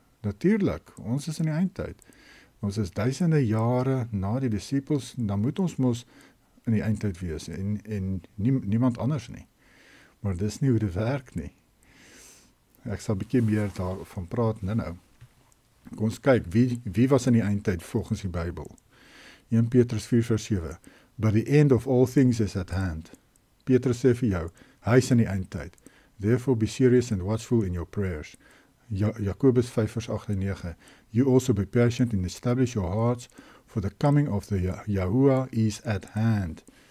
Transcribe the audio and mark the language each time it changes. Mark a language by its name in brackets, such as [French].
[Afrikaans] Natuurlijk, ons is in die eindtyd. Ons is duisende jare na die disippels, dan moet ons mos in die eindtyd wees, en niemand anders nie. Maar dis nie hoe dit werk nie. Ek sal 'n bietjie meer daarvan praat nou. Kom ons kyk, wie was in die eindtyd volgens die Bybel? 1 Petrus 4:7. [English] But the end of all things is at hand. [Afrikaans] Petrus sê vir jou, hy is in die eindtyd. [English] Therefore be serious and watchful in your prayers. Jakobus 5:8-9. You also be patient and establish your hearts, for the coming of the Yahuwah is at hand.